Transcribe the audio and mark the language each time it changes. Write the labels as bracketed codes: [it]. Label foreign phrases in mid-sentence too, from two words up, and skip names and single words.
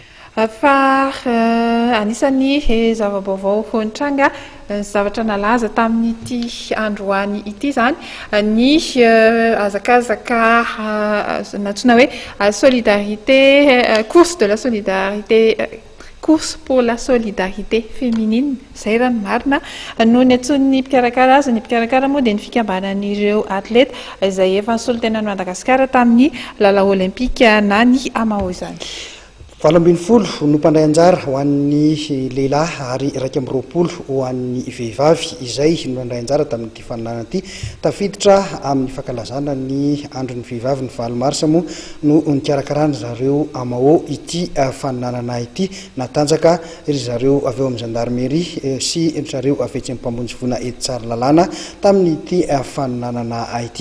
[mg] fa anisany zava-baovao hontranga zavatra nalaza tamin'ity androany ity zany ny hazakazaka natsoina hoe [fr] solidarité course de la solidarité course pour la solidarité féminine [mg] zay raha marina no ny antson'ny mpikarakara azy ny mpikarakara moa dia ny fikambanan'ireo atleta izay efa nisolo tena ny Madagasikara tamin'ny lalao olimpika na ny Amao izany. 20 no mpandray anjara ho an'ny lehilahy ary 20 ho an'ny vehivavy izay no andray anjara tamin'ity faninana ity tafiditra amin'ny fankalazana ny andron'ny vehivavy ny 20 marsa moa no nikarakarana zareo Amao ity faninana ity natanjaka ry zareo avy eo amin'ny Zandarimaria sy zareo avy etsy mpamonjy vona eto tsara lalàna tamin'ity faninana ity.